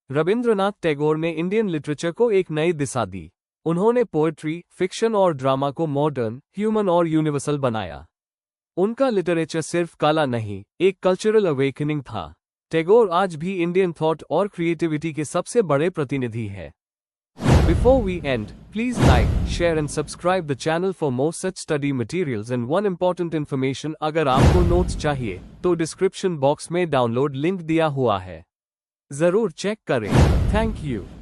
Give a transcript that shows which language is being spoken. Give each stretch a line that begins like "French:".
Hindi: रविंद्रनाथ टैगोर ने Indian literature को एक नई दिशा दी। उन्होंने पोएट्री, फिक्शन और ड्रामा को मॉडर्न, ह्यूमन और यूनिवर्सल बनाया। उनका लिटरेचर सिर्फ कला नहीं, एक कल्चरल अवेकनिंग था। टैगोर आज भी इंडियन थॉट और क्रिएटिविटी के सबसे बड़े प्रतिनिधि है।
English: Before we end, please like, share and subscribe the channel for more such study materials and one important information।
Hindi: अगर आपको नोट्स चाहिए तो डिस्क्रिप्शन बॉक्स में डाउनलोड लिंक दिया हुआ है, जरूर चेक करें।
English: Thank you.